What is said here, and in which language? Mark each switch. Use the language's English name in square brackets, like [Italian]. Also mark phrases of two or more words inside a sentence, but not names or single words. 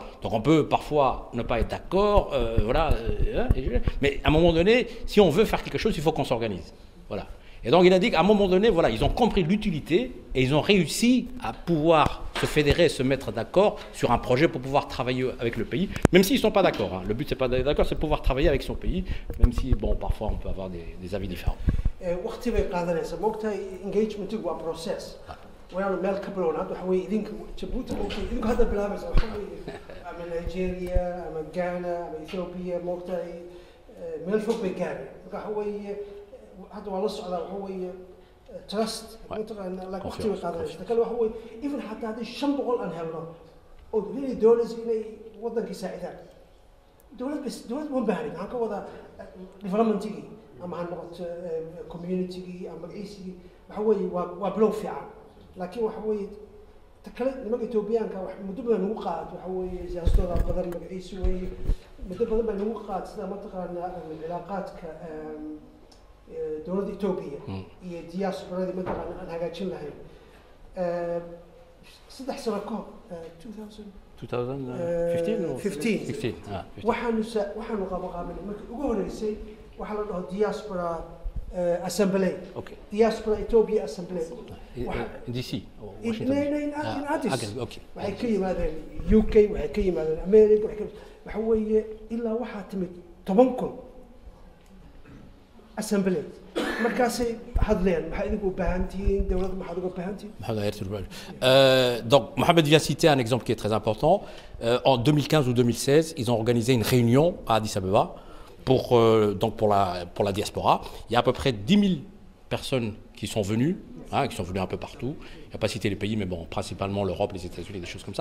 [French] Donc on peut parfois ne pas être d'accord, mais à un moment donné, si on veut faire quelque chose, il faut qu'on s'organise. Voilà. Et donc il a dit qu'à un moment donné, voilà, ils ont compris l'utilité et ils ont réussi à pouvoir se fédérer, se mettre d'accord sur un projet pour pouvoir travailler avec le pays, même s'ils ne sont pas d'accord. Hein. Le but, c'est pas d'être d'accord, c'est de pouvoir travailler avec son pays, même si, bon, parfois on peut avoir des avis différents. [Somali] waqti bay qaadanaysaa moogtahay engagementigu waa process waana meel ka bilowna hadda waxa weeye idinka Djibouti moogtahay idinku hadda bilaabaysa waxa weeye ama Nigeria ama Ghana ama Ethiopia moogtahay meel fog bay gaareen marka waxa weeye hadda waa la socdaa waxa weeye trust mataqaana la waqti bay qaadanaysaa kale waxa weeye even xataa haddii 500 aan helno oo [English] really dollars [Somali] inay waddanka saacidaan dowlad ma baahanin waxaan ka wadaa developmentigii ama ha noqoto communitygii ama magaciisigii waxa weeye waa bilow fiican laakiin waxa weeye ta kale nimanka Etoobiyaanka wax muddo badan ugu qaad waxa weeye siyaasadooda badan magaciisi weeye muddo badan baa ugu qaad sida mataqaana cilaaqaadka dowladda Etoobiya iyo diasporada mataqaana aan hagaajin lahayn 3 sano ka hor 2015 waxaanu qabanay markii ugu horeysay waxa la dhaho [English] diaspora assembly diaspora Ethiopia assembly in DC [Somali] in Addis waxay ka yimaadeen UK waxay ka yimaadeen America waxa weeye ilaa waxaa timid 10,000 assembly markaasay hadleen maxay idinku u baahan tihiin dawladda maxaad uga baahan tihiin [French] donc Mohamed vient citer un exemple qui est très important. En 2015 ou 2016, ils ont organisé une réunion à Addis Abeba pour la diaspora. Il y a à peu près 10 000 personnes qui sont venues, qui sont venues un peu partout. Il n'y a pas cité les pays, mais bon, principalement l'Europe, les États-Unis, des choses comme ça.